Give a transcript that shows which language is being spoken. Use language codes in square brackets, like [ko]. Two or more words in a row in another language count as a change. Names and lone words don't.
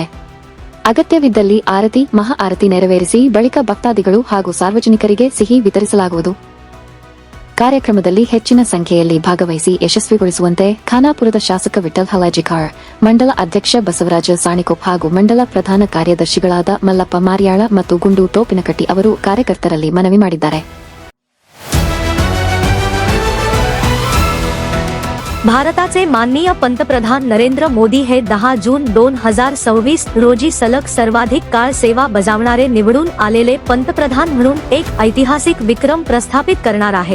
[kn] ಅಗತ್ಯವಿದ್ದಲ್ಲಿ ಆರತಿ, ಮಹಾ ಆರತಿ ನೆರವೇರಿಸಿ ಬಳಿಕ ಭಕ್ತಾದಿಗಳು ಹಾಗೂ ಸಾರ್ವಜನಿಕರಿಗೆ ಸಿಹಿ ವಿತರಿಸಲಾಗುವುದು. ಕಾರ್ಯಕ್ರಮದಲ್ಲಿ ಹೆಚ್ಚಿನ ಸಂಖ್ಯೆಯಲ್ಲಿ ಭಾಗವಹಿಸಿ ಯಶಸ್ವಿಗೊಳಿಸುವಂತೆ ಖಾನಾಪುರದ ಶಾಸಕ ವಿಠಲ್ ಹಲಾಜಿಕಾರ್, ಮಂಡಲ ಅಧ್ಯಕ್ಷ ಬಸವರಾಜ ಸಾಣಿಕೊಪ್ ಹಾಗೂ ಮಂಡಲ ಪ್ರಧಾನ ಕಾರ್ಯದರ್ಶಿಗಳಾದ ಮಲ್ಲಪ್ಪ ಮಾರ್ಯಾಳ ಮತ್ತು ಗುಂಡು ಟೋಪಿನಕಟ್ಟಿ ಅವರು ಕಾರ್ಯಕರ್ತರಲ್ಲಿ ಮನವಿ ಮಾಡಿದ್ದಾರೆ. [mr] भारताचे माननीय पंतप्रधान नरेंद्र मोदी हे 10 जून 2026 रोजी सलग सर्वाधिक काळ सेवा बजावणारे निवडून आलेले पंतप्रधान म्हणून एक ऐतिहासिक विक्रम प्रस्थापित करणार आहेत.